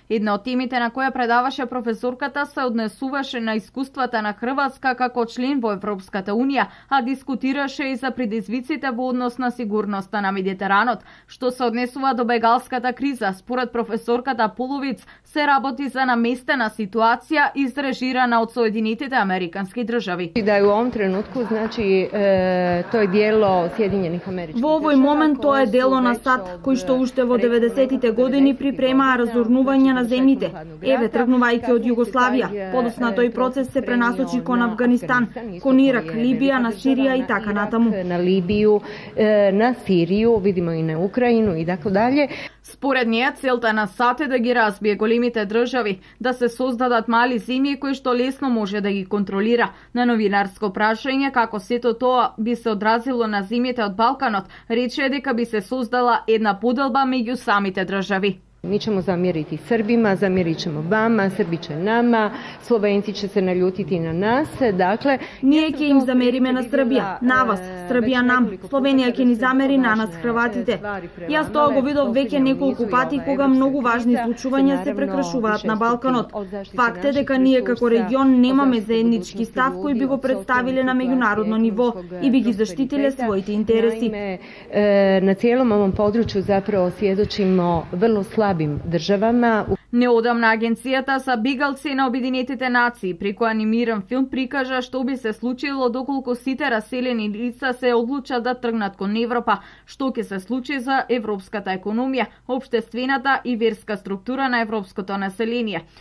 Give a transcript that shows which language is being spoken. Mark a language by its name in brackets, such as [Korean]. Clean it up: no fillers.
[Macedonian] Една од темите на која предаваше професорката се однесуваше на искуствата на Хрватска како член во Европската унија, а дискутираше и за предизвиците во однос на сигурноста на Медитеранот. Што се однесува до бегалската криза, според професорката Половиц се работи за наместена ситуација изрежирана од Соединетите Американски држави. [Croatian] Да е у овом тренутку, значи, [Macedonian] тоа е дело [Croatian] Сјединјених Америчких [Macedonian] Во овој момент тоа е дело на САД, кој што уште во 90-тите години припремаа разорнување на земјите. Еве, тргнувајќи од Југославија, подосна тој процес се пренасочи кон Авганистан, кон Ирак, Либија, на Сирија и така натаму. [Croatian] На Либију, на Сирију, видимо и на Украину и така далje. [Macedonian] Според неја, целта на САД е да ги разбие големите држави, да се создадат мали земји кои што лесно може да ги контролира. На новинарско прашање како сето тоа би се одразило на земјите од Балканот, рече дека би се создала една поделба меѓу самите држави. [Croatian] Mi ćemo zamjeriti Srbima, zamjerit ćemo vama, Srbi će nama, Slovenci će se naljutiti na nas, dakle... [Macedonian] Ние ќе им замериме на Србија, на вас, Србија нам, Словенија ќе ни замери на нас Хрватите. Јас тоа го видов веќе неколку пати кога многу важни случувања се прекршуваат на Балканот. Факт е дека ние како регион немаме заеднички став кој би го представиле на меѓународно ниво и би ги заштитиле своите интереси. [Croatian] Na cijelom ovom području zapravo svjedočimo vrlo slabim državama. [Macedonian] Неодамна агенцијата за бегалци на Обединетите нации преку анимиран филм прикажа што би се случило доколку сите раселени лица се одлучат да тргнат кон Европа, што ќе се случи за европската економија, општествената и верска структура на европското население.